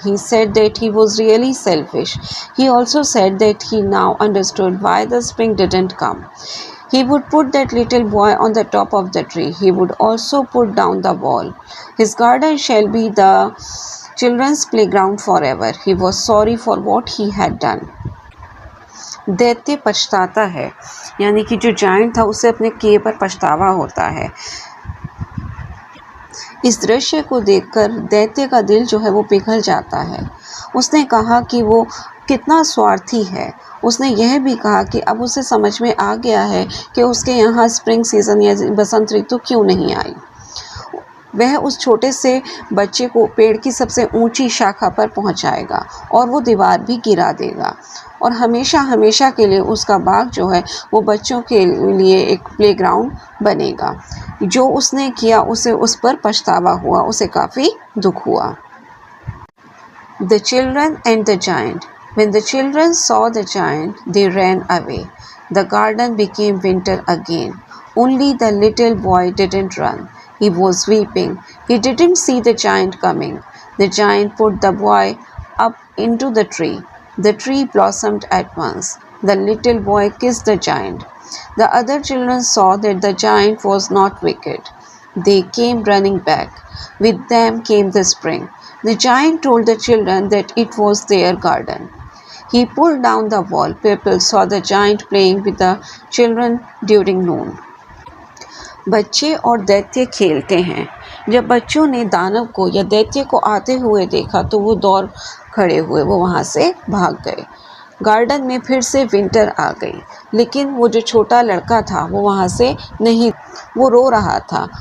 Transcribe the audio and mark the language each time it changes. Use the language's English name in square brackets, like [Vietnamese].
[English] He said that he was really selfish. He also said that he now understood why the spring didn't come. He would put that little boy on the top of the tree. He would also put down the wall. His garden shall be the children's playground forever. He was sorry for what he had done. [Hindi] दैत्य पछताता है, यानी कि जो giant था उसे अपने किए पर पछतावा होता है। इस दृश्य को देखकर दैत्य का दिल जो है वो पिघल जाता है। उसने कहा कि वो कितना स्वार्थी है। उसने यह भी कहा कि अब उसे समझ में आ गया है कि उसके यहाँ स्प्रिंग सीजन या बसंत ऋतु क्यों नहीं आई। वह उस छोटे से बच्चे को पेड़ की सबसे ऊंची शाखा पर पहुंचाएगा और वो दीवार भी गिरा देगा और हमेशा हमेशा के लिए उसका बाग जो है वो बच्चों के लिए एक प्लेग्राउंड बनेगा। जो उसने किया उसे उस पर पछतावा हुआ, उसे काफ़ी दुख हुआ। [English] The children and the giant. When the children saw the giant, they ran away. The garden became winter again. Only the little boy didn't run. He was weeping. He didn't see the giant coming. The giant put the boy up into the tree. The tree blossomed at once. The little boy kissed the giant. The other children saw that the giant was not wicked. They came running back. With them came the spring. The giant told the children that it was their garden. He pulled down the wall. People saw the giant playing with the children during noon. [Hindi] बच्चे और दैत्य खेलते हैं। जब बच्चों ने दानव को या दैत्य को आते हुए देखा तो वो दौड़ खड़े हुए, वो वहाँ से भाग गए। गार्डन में फिर से विंटर आ गई, लेकिन वो जो छोटा लड़का था वो वहाँ से नहीं, वो रो रहा था।